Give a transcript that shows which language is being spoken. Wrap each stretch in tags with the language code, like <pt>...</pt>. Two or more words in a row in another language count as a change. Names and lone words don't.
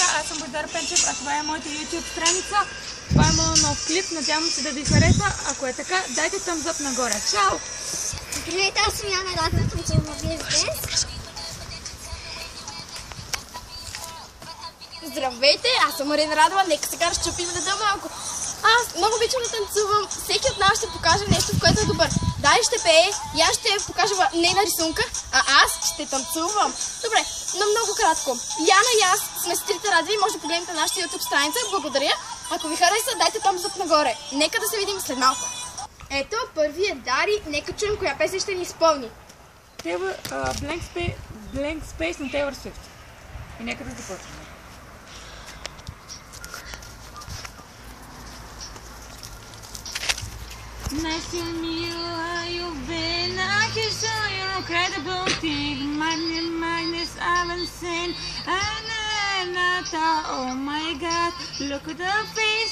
<bg>съм Бойдар Пенчев, а това е моята YouTube страница. Това е моят нов клип, надявам се да ви хареса. Ако е така, дайте</bg> <en>thumbs up</en> <bg>нагоре. Чао! Здравейте, аз съм Яна, радвам съм, че ме виждате. Здравейте, аз съм Марина Радова, нека сега разчупим реда малко. Аз много обичам да танцувам, всеки от нас ще покаже нещо, в което е добър. Дали ще пее, и аз ще покажа нейна рисунка, а аз ще танцувам. Добре, но много кратко. Яна и аз сме сестрите Радви и може да погледнете нашата YouTube страница. Благодаря. Ако ви хареса, дайте</bg> <en>thumbs up</en> <bg>нагоре. Нека да се видим след малко. Ето, първият Дари, нека чуем коя песен ще ни изпълни. Blank Space на Taylor Swift. И нека да започнем.</bg> <en>Nice to meet you, how you've been. I can show you incredible thing. Madness, I'm insane. And I thought, oh my God, look at the face.</en>